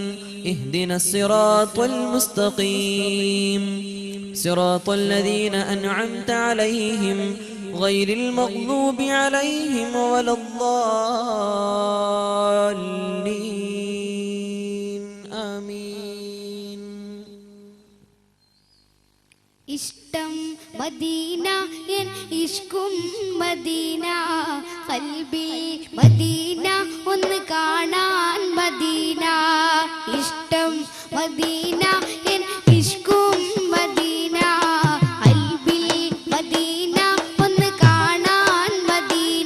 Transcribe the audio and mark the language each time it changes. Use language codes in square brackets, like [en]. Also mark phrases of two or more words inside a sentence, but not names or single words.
[ar] اهدنا الصراط المستقيم صراط الذين أنعمت عليهم غير المغضوب عليهم ولا الضالين. آمين. [ml] ഇഷ്ടം മദീന എൻ ഇഷ്കും മദീന, ഖൽബി മദീന ഒന്ന് കാണാൻ മദീന. ഇഷ്ടം മദീന എൻ ഇഷ്കും മദീന, ഖൽബി മദീന ഒന്ന് കാണാൻ മദീന.